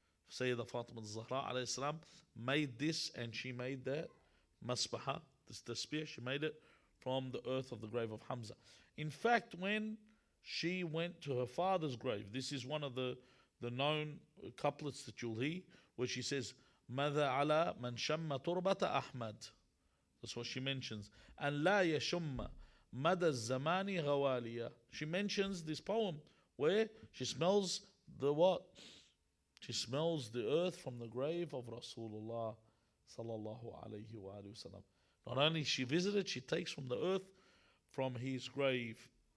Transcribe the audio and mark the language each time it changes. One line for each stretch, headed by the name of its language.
English: Sayyidah Fatima al-Zahra alayhi salam made this, and she made that masbaha, the spear, she made it from the earth of the grave of Hamza. In fact, when she went to her father's grave, this is one of the known couplets that you'll hear, where she says,
Arabic: ماذا على من شم تربة أحمد.
English: That's what she mentions. And
Arabic: لا يشم مدى الزمان غواليا.
English: She mentions this poem where she smells the what? She smells the earth from the grave of Rasulullah sallallahu alayhi wa sallam. Not only she visited, she takes from the earth from his grave.